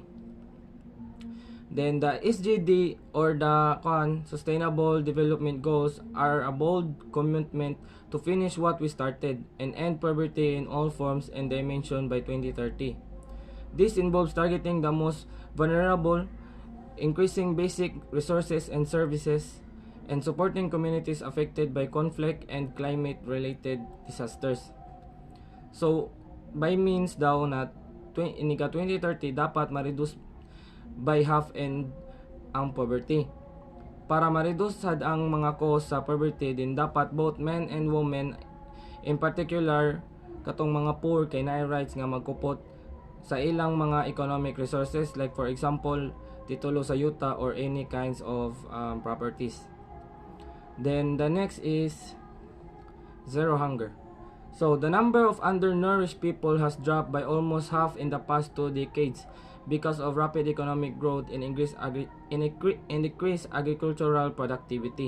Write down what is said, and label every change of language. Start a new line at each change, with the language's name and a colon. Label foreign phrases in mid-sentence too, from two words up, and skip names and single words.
English: Then the SDG, or the Sustainable Development Goals, are a bold commitment to finish what we started and end poverty in all forms and dimensions by 2030. This involves targeting the most vulnerable, increasing basic resources and services, and supporting communities affected by conflict and climate-related disasters.
Cebuano: So,
English: by means
Cebuano: daw na in 2030 dapat ma-reduce
English: by half
Cebuano: and ang poverty. Para ma-reduce sad ang mga cause sa poverty, din dapat
English: both men and women, in particular
Cebuano: katong mga poor, kay naay rights nga magkupot sa ilang mga
English: economic resources, like for example
Cebuano: titulo sa yuta or
English: any kinds of properties. Then the next is zero hunger. So the number of undernourished people has dropped by almost half in the past 2 decades because of rapid economic growth and increased agricultural productivity.